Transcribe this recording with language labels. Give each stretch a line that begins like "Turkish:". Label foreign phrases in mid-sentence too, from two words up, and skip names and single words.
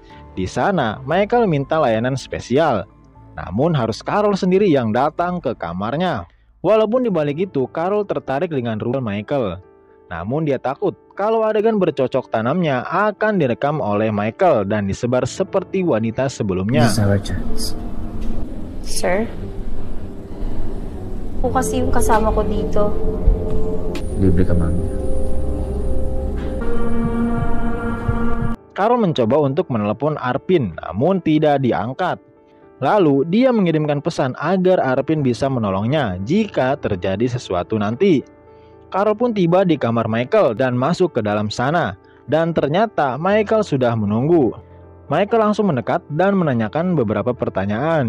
Indonesian: Di sana, Michael minta layanan spesial. Namun harus Carol sendiri yang datang ke kamarnya. Walaupun di balik itu, Carol tertarik dengan rule Michael. Namun dia takut kalau adegan bercocok tanamnya akan direkam oleh Michael dan disebar seperti wanita sebelumnya. Sir?
Filipino: Po kasi yung kasama ko dito. Libre ka, mami.
Indonesian: Carol mencoba untuk menelepon Arpin, namun tidak diangkat. Lalu dia mengirimkan pesan agar Arpin bisa menolongnya jika terjadi sesuatu nanti. Carol pun tiba di kamar Michael dan masuk ke dalam sana. Dan ternyata Michael sudah menunggu. Michael langsung mendekat dan menanyakan beberapa pertanyaan.